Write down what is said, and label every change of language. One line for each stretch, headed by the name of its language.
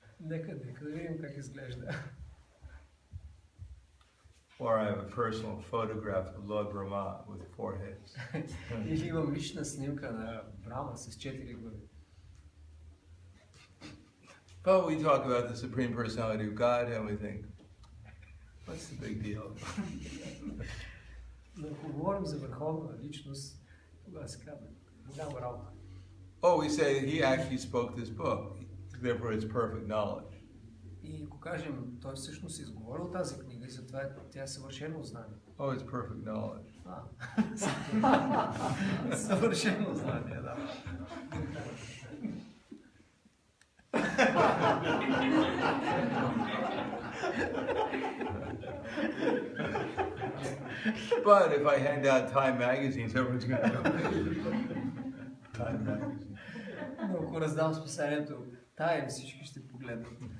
Bulgarian: Нека да видим как изглежда.
English: Or I have a personal photograph of Lord Brahma with 4 heads.
Bulgarian: Или имам лична снимка на Брама с 4 глави.
English: But we talk about the Supreme Personality of God and we think, what's the big deal?
Bulgarian: Но ако говорим за върховна личност, тогава се казва голяма работа.
English: Oh, we say he actually spoke this book, therefore it's perfect knowledge.
Bulgarian: И ако кажем, той всъщност е изговорил тази книга и затова тя е съвършено знание.
English: Oh, it's perfect knowledge.
Bulgarian: Съвършено знание, да.
English: But if I hand out Time magazines, everyone's going to know. Time magazine.
Bulgarian: Но ако раздам списанието Time, всички ще погледнат.